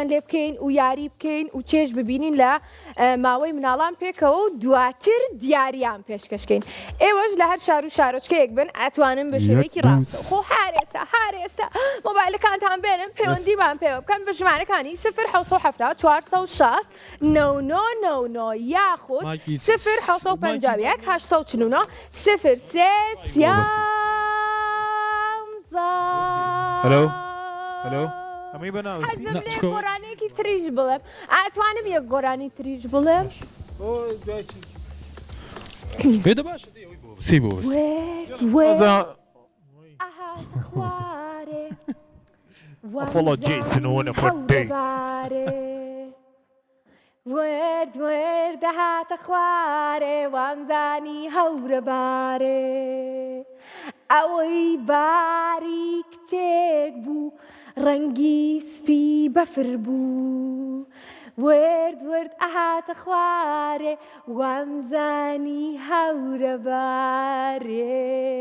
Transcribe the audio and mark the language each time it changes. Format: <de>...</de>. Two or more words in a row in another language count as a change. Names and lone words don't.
<ckb>لێ بکەین و یاری بکەین و چێژ ببینین لە ماوەی مناڵان پێکەوە و دواتر دیاریان پێشکەشکەین ئێوەش لە هەر شار و شارۆچکەیەک بن ئەتوانن بە شێوەیەکی ڕاستەوخۆ هارێستا مۆبایلەکانتان بێنن پەیوەندیمان پێوە بکەن بە ژمارەکانی 0 460 9999 یاخود 0 851 849 03 هلو هلو هەمووی بەناوی حەزم لێ گۆرانێکی تریش بڵێم ئەتوانم یەک گۆرانی تریش بڵێم پێدە باشە سی بۆ</ckb> <en>follow Jason on a good day.</en> <ckb>ورد ورد هاتە خوارێ وامزانی هەورە بارێ ئەوەی باری کچێک بوو ڕەنگی سپی بەفر بوو ورد ورد ئەهاتە خوارێ وامزانی هەورە بارێ</ckb>